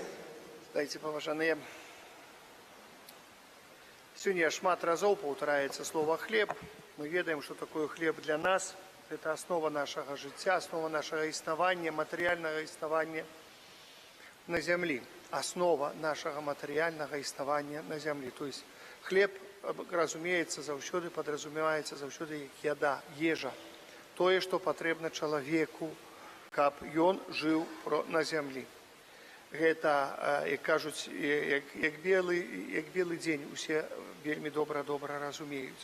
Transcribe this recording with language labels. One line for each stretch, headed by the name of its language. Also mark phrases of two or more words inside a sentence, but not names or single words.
Belarusian: Дайте, паважаныя, сёння шмат разоў паўтараецца слово «хлеб». Мы ведаем, што такое хлеб для нас. Это основа нашага жыцця, основа нашага існавання, матэрыяльнага існавання на зямлі. Основа нашага матэрыяльнага існавання на зямлі.
Russian: То есть хлеб, разумеется,
Belarusian: заўсёды падразумеваецца заўсёды як яда, ежа. Тое, што патрэбна чалавеку, каб ён жыў на зямлі. Гэта, як кажуць, як белы дзень, усе вельмі добра разумеюць.